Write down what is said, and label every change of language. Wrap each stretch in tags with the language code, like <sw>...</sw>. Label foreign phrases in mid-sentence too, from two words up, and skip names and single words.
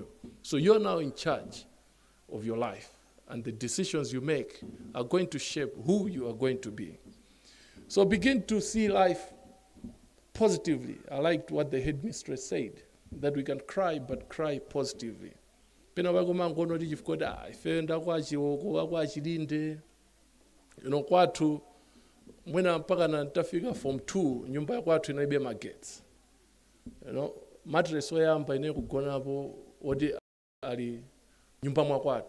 <en>So you're now in charge of your life, and the decisions you make are going to shape who you are going to be. So begin to see life positively. I liked what the headmistress said, that we can cry, but cry positively.</en> <ny>Pena wakoma ngono tichifukwa ife ndakwa Chiwoko, akwa Chilinde, kwathu mwina mpaka na ntafika form 2 nyumba ya kwathu inaibe magetsi. Mattress oyamba ine kugonapo odi ali nyumba mwa kwathu.</ny>